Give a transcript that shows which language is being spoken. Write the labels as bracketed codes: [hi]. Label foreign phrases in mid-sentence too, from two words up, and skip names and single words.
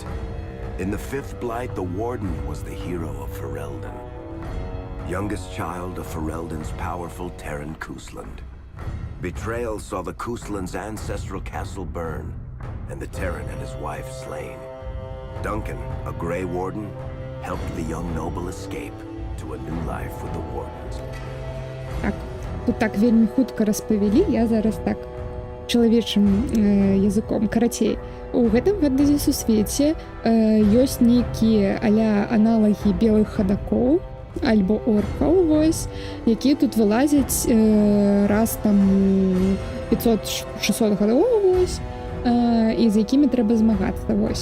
[en] In the fifth blight, the Warden was the hero of Ferelden, youngest child of Ferelden's powerful Terran Kusland. Betrayal saw the Kusland's ancestral castle burn, and the Terran and his wife slain. Duncan, a Grey Warden, helped the young noble escape to a new life with the Wardens. [be] Так, тут так вельмі хутка распавялі, я зараз так чалавечым языком. Карацей, у гэтым фэнтэзі сусвеце ёсць нейкія а-ля аналагі белых хадакоў альбо оркаў, вось, якія тут вылазяць раз там 500-600 гадоў, вось, і з якімі трэба змагацца, вось.